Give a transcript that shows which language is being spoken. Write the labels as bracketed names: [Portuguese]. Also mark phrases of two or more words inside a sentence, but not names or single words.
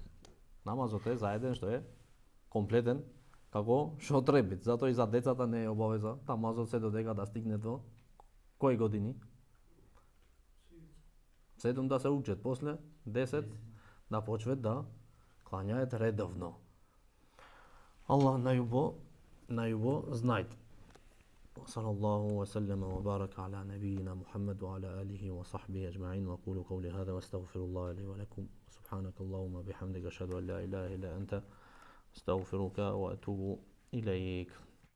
[Macedonian] Намазот е за еден што е комплетен, како што треба. Затоа и за децата не е обавеза намазот се додека да стигне до кои години? 7 да се учат, после 10 да почнат да клањаат редовно. [Bosnian] Allah najubo znajt. [Arabic] وصلى الله وسلم وبارك على نبينا محمد وعلى آله وصحبه أجمعين وأقول قولي هذا واستغفر الله لي ولكم سبحانك اللهم وبحمدك أشهد أن لا إله إلا أنت أستغفرك وأتوب إليك.